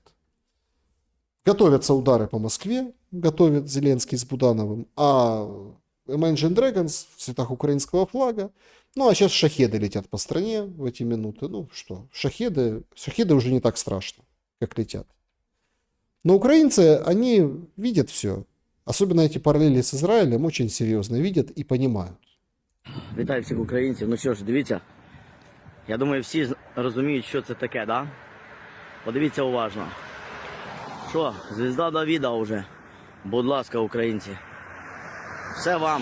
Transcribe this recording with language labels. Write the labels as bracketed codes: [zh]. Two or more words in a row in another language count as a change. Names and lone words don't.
[ru] Готовятся удары по Москве, готовит Зеленский с Будановым, а Imagine Dragons в цветах украинского флага. А сейчас шахеды летят по стране в эти минуты. Шахеды уже не так страшно, как летят. Но украинцы, они видят все. Особенно эти параллели [uk] з Ізраїлем очень серйозно видять і розуміють. Вітаю всіх українців. Що ж, дивіться. Я думаю, всі розуміють, що це таке, да? Подивіться уважно. Що, звізда Давіда вже. Будь ласка, українці. Все вам.